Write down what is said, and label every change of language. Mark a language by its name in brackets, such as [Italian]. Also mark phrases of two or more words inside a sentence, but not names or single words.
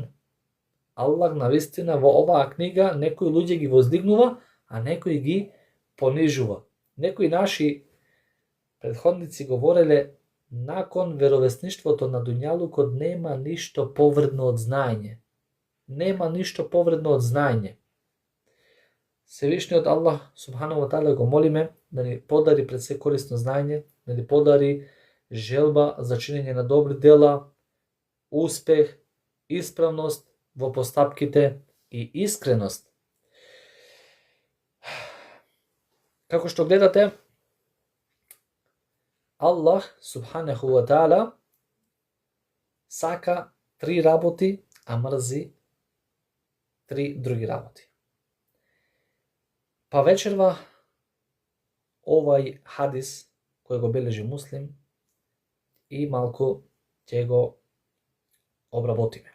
[Macedonian] Аллах навистина во оваа книга некои луѓе ги воздигнува, а некој ги понижува. Некои наши предходници говореле: након веровесништвото на дуњалукот нема ништо повредно од знаење. Нема ништо повредно од знаење. Севишниот Аллах [Arabic] سبحانه وتعالى [Macedonian] го молиме да ни подари пред се корисно знаење, да ни подари желба за чинење на добри дела, успех, исправност во постапките и искреност. Како што гледате, Аллах [Arabic] سبحانه وتعالى [Macedonian] сака 3 работи, а мрзи 3 други работи. Па вечерва овај хадис кој го бележи Муслим и малку ќе го обработиме.